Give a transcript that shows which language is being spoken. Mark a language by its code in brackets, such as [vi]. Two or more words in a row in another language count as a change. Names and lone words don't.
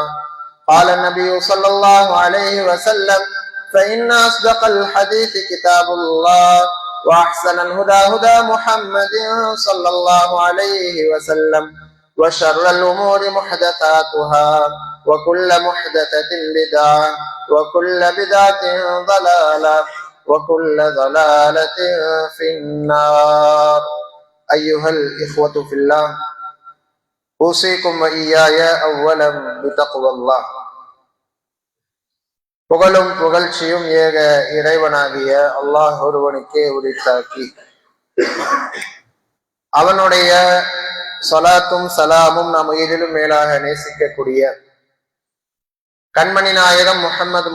[ar] قال النبي صلى الله عليه وسلم: فإن أصدق الحديث كتاب الله، وأحسن الهدى هدى محمد صلى الله عليه وسلم، وشر الأمور محدثاتها، وكل محدثة بدعة، وكل بدعة ضلالة، وكل ضلالة في النار. أيها الإخوة في الله، أوصيكم وإياي أولا بتقوى الله. [ta] புகழும் புகழ்ச்சியும் ஏக இறைவனாகிய அல்லாஹ் ஒருவனுக்கே உரித்தாக்கி, அவனுடைய ஸலாத்தும் சலாமும் நாம் உயிரிலும் மேலாக நேசிக்கக்கூடிய கண்மணி நாயகம் முஹம்மது